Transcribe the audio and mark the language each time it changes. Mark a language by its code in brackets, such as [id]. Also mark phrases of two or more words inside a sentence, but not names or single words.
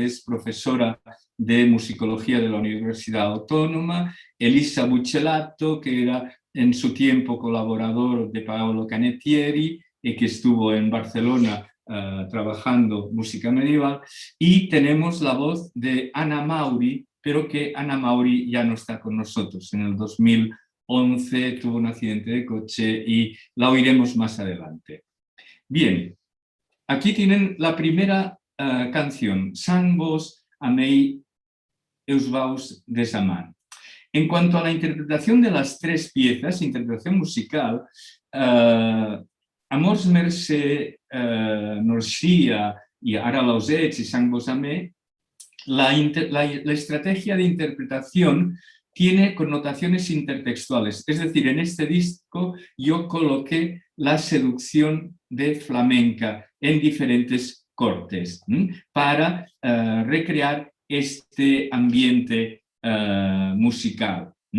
[es] es profesora de musicología de la Universidad Autónoma, Elisa Buccellato, que era en su tiempo colaborador de Paolo Canettieri y que estuvo en Barcelona trabajando música medieval, y tenemos la voz de Ana Mauri, pero que Ana Mauri ya no está con nosotros. En el 2011 tuvo un accidente de coche y la oiremos más adelante. Bien, aquí tienen la primera canción, Sant vos amei eus vaus desamant. En cuanto a la interpretación de las tres piezas, interpretación musical, Amors mercè Norcia y Ara los ets y Sant vos amei, la estrategia de interpretación tiene connotaciones intertextuales. Es decir, en este disco yo coloqué la seducción de flamenca en diferentes cortes para recrear este ambiente musical.